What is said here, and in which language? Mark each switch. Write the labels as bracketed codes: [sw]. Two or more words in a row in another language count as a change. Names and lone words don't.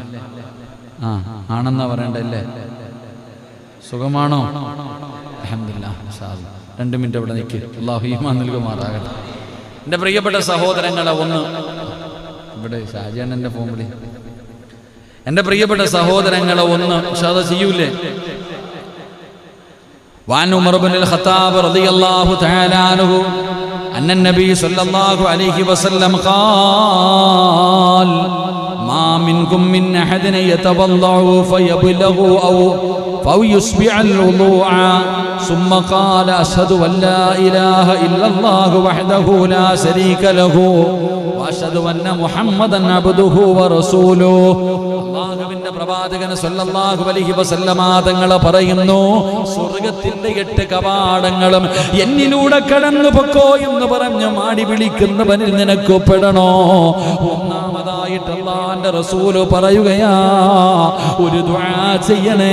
[ml] ആണെന്നാ പറയണ്ടല്ലേ? സുഖമാണോ? അൽഹംദുലില്ലാഹ്. [ar] إن شاء الله [ml] 2 മിനിറ്റ് അവിടെ നിൽക്കുക. അല്ലാഹു ഈമാൻ നൽകുമാറാകട്ടെ. എൻ്റെ പ്രിയപ്പെട്ട സഹോദരങ്ങളെ, ഒന്ന് ഇവിടെ ഷാജാനൻ്റെ ഫോൺ വിളി. എൻ്റെ പ്രിയപ്പെട്ട സഹോദരങ്ങളെ, ഒന്ന് ഷാദ ചെയ്യൂലേ? [ar] وعن عمر بن الخطاب رضي الله تعالى عنه أن النبي صلى الله عليه وسلم قال ما منكم من أحد يتوضأ فيبلغ أو يسبع الوضوء ثم قال أشهد أن لا إله إلا الله وحده لا شريك له وأشهد أن محمدا عبده ورسوله. [ml] അല്ലാഹുവിന്റെ പ്രവാചകൻ [ar] صلى الله عليه وسلم [ml] തങ്ങൾ പറയുന്നു, സ്വർഗ്ഗത്തിന്റെ 8 കവാടങ്ങളും എന്നിലൂടെ കടന്നു പൊക്കോ എന്ന് പറഞ്ഞു മാടി വിളിക്കുന്നവനിൽ നിനക്ക് പെടണോ? ഒന്നാമതായിട്ട് അല്ലാഹുവിന്റെ റസൂൽ പറയുകയാ, ഒരു ദുആ ചെയ്യണേ.